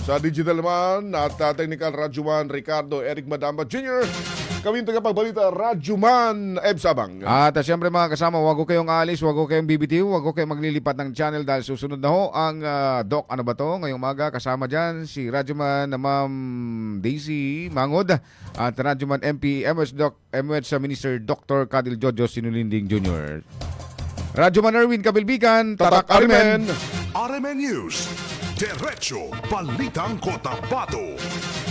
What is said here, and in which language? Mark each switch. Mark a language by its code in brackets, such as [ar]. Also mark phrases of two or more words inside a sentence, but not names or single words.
[tl] Sa digital man at technical Radyoman Ricardo Eric Madamba Jr. Kami yung tagapagbalita Radyoman Eb Sabang. At siyempre mga kasama, wag ko kayong alis, wag ko kayong bibitiw, wag ko kayong maglilipat ng channel dahil susunod na ho ang Doc Ano Ba To? Ngayong umaga kasama dyan si Radyoman na Ma'am Daisy Mangod at Radyoman MP MH Minister Dr. Kadil Jojo Sinulinding Jr. Radyoman Erwin Kabilbigan, Tatak Arimen. RMN News, Diretso Balitang Cotabato.